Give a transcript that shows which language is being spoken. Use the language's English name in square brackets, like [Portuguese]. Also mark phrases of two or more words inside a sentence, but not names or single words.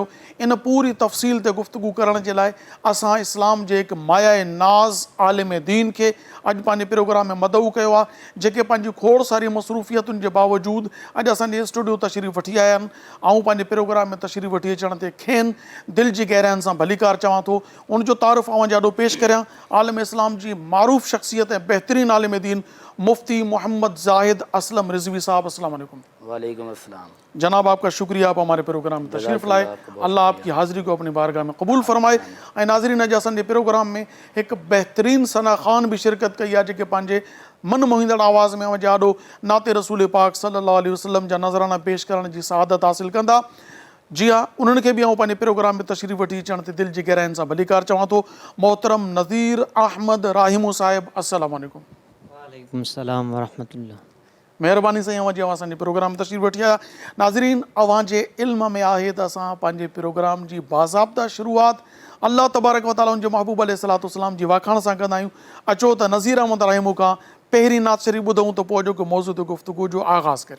[Sindhi] इन पूरी तफ़सील ते गुफ़्तगू करण जे लाइ असां इस्लाम जे हिकु माया नाज़ आलिम दीन खे अॼु पंहिंजे प्रोग्राम में मदऊ कयो आहे, जेके पंहिंजी खोड़ सारी मसरूफ़ियतुनि जे बावजूदु अॼु असांजे स्टूडियो तशरीफ़ वठी आया आहिनि. ऐं पंहिंजे प्रोग्राम में तशरीफ़ वठी अचण ते खेनि दिलि जी गहराइनि सां भलीकार चवां थो. उनजो तारुफ़ आवां ॾाढो पेश करियां. आलिम इस्लाम जी मारूफ़ शख़्सियत ऐं बहितरीन आलिम दीन मुफ्ती मोहम्मद ज़ाहिद असलम रिज़वी साहब. [Arabic] السلام عليكم. وعليكم السلام. [Urdu] جناب، آپ کا شکریہ، آپ ہمارے پروگرام میں تشریف لائے۔ اللہ آپ کی حاضری کو اپنی بارگاہ میں قبول فرمائے. [Sindhi] ऐं नाज़रीन, अॼु असांजे प्रोग्राम में हिकु बहितरीन सना ख़ान बि शिरकत कई आहे, जेके पंहिंजे मन मोहींदड़ आवाज़ में ॾाढो नाते रसूल पाक [Arabic] صلى الله عليه وسلم [Sindhi] जा नज़राना पेश करण जी सआदत हासिल कंदा. जी हाँ, उन्हनि खे बि आउं पंहिंजे प्रोग्राम में तशरीफ़ वठी अचण ते दिलि जी गहराइनि सां भलीकार चवां थो. मोहतरम नज़ीर अहमद राहिमू साहिब, [Arabic] السلام عليكم. وعليكم السلام ورحمة الله. [Sindhi] महिरबानी साईं, अवां जी असांजे प्रोग्राम में तशरीफ़ वठी आया. नाज़रीन, अवां जे इल्म में आहे त असां पंहिंजे प्रोग्राम जी बाज़ाब्ता शुरूआत [Arabic] الله تبارك وتعالى [Sindhi] उनजे महबूब अलैहिस्सलाम जी वाखाण सां कंदा आहियूं. अचो त नज़ीर अहमद राहिमू खां पहिरीं नात शरीफ़ ॿुधूं त पोइ जेको मौज़ू ते गुफ़्तगू जो आगाज़ करियूं.